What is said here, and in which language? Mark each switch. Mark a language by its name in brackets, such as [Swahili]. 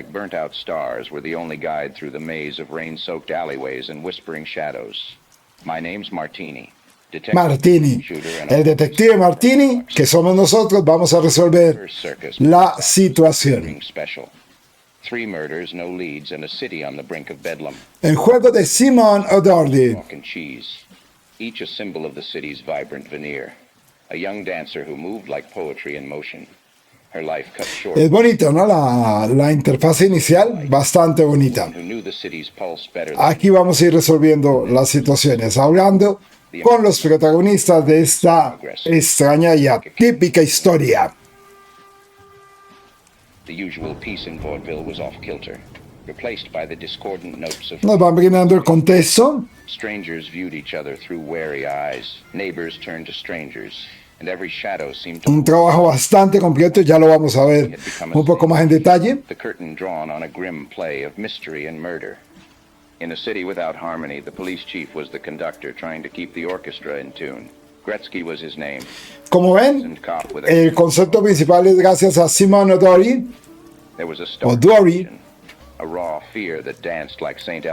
[English] Like burnt-out stars were the only guide through the maze of rain-soaked alleyways and whispering shadows. My name's Martini. [Spanish] Martini, el detective Martini, que somos nosotros, vamos a resolver la situación. [English] Three murders, no leads, and a city on the brink of bedlam. [Spanish] El juego de Simon O'Doherty. [English] Walk and cheese, each a symbol of the city's vibrant veneer. A young dancer who moved like poetry in motion. Her life cut short. [Spanish] Es bonito, ¿no? La interfaz inicial, bastante bonita. [English] Who knew the city's pulse better. [Spanish] Aquí vamos a ir resolviendo las situaciones, hablando con los protagonistas de esta extraña y atípica historia. [English] The usual peace in Vaudeville was off kilter, replaced by the discordant notes of. [Spanish] Nos van brindando el contexto. [English] Strangers viewed each other through wary eyes. Neighbors turned to strangers, and every shadow seemed to. [Spanish] Un trabajo bastante completo, ya lo vamos a ver un poco más en detalle. [English] The curtain drawn on a grim play of mystery and murder. In a city without harmony, the police chief was the conductor trying to keep the orchestra in tune. Gretzky was his name. [Spanish] Como ven, el concepto principal es gracias a Simon O'Doherty. [English] A raw fear that danced like Saint